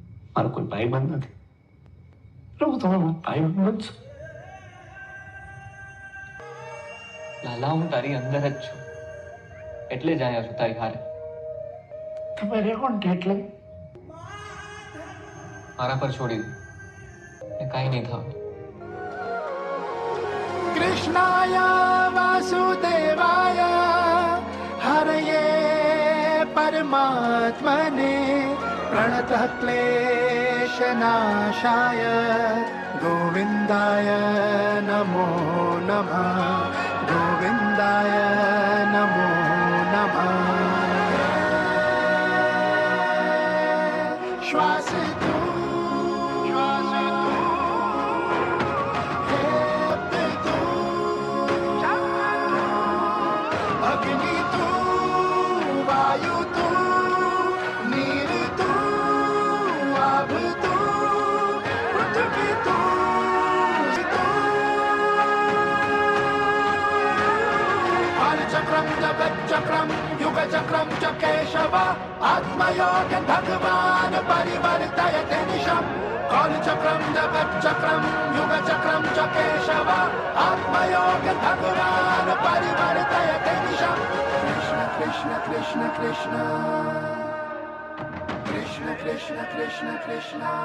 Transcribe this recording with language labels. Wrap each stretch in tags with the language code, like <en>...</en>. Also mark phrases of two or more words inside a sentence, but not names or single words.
<gu>મારો કોઈ ભાઈબંધ નથી. પ્રભુ તમે મારો ભાઈબંધ છો. લાલા, હું તારી અંદર જ છું, એટલે જ આવ્યા છું તારી હારે. તમે રહો ને એટલે મારા પર છોડી દે, એ કાંઈ નહીં થાવ.</gu> <sa>कृष्णाय वासुदेवाय हरये परमात्मने प्रणतः क्लेशनाशाय गोविन्दाय नमो नमः गोविन्दाय नमो नमः</sa> <gu>શ્વાસ તું અગ્નિ તું વાયુ તું નીર તું આભ તું પૃથ્વી તું</gu> <sa>कालचक्रम जगच्चक्रम युगचक्रम च केशव आत्मयोग भगवान परिवर्तयते निशम् कालचक्रम जगच्चक्रम युगचक्रम च केशव आत्मयोग भगवान परिवर्तयते निशम् कृष्ण कृष्ण कृष्ण कृष्ण कृष्ण कृष्ण कृष्ण कृष्ण</sa>